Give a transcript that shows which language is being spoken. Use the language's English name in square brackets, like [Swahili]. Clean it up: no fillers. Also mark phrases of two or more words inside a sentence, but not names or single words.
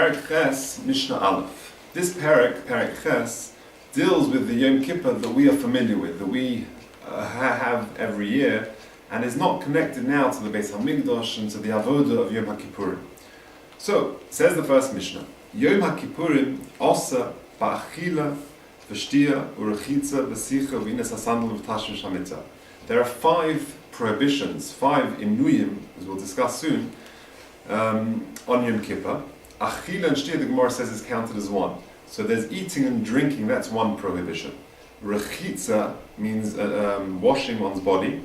[Hebrew] Ches, Mishnah Aleph. [English] This Perek Ches, deals with the Yom Kippur that we are familiar with, that we have every year, and is not connected now to the Beis HaMikdash and to the Avodah of Yom HaKippurim. So, says the first Mishnah, [Hebrew] יום הכפורים אסור באכילה ובשתיה וברחיצה ובסיכה ובנעילת הסנדל ובתשמיש המטה. [English] There are 5 prohibitions, 5 inuyim, as we'll discuss soon, on Yom Kippur. Achila and shtia, the Gemara says, is counted as 1. So there's eating and drinking, that's 1 prohibition. Rechitza means washing one's body.